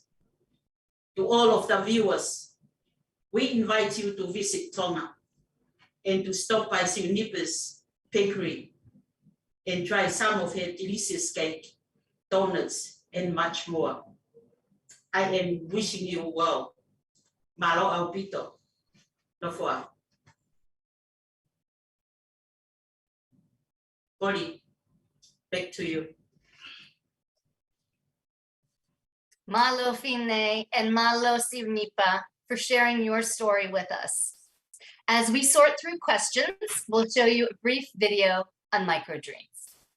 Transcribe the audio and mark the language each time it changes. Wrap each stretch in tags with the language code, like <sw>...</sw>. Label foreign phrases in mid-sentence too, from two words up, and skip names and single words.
<en>To all of the viewers, we invite you to visit Tonga and to stop by Sionippa's bakery and try some of her delicious cake, donuts, and much more. I am wishing you well.</en> <to>Malo aupito. Lofua.</to> <en>Body, back to you. Malo Fine and Malo Siunipa for sharing your story with us. As we sort through questions, we'll show you a brief video on microdreams.</en>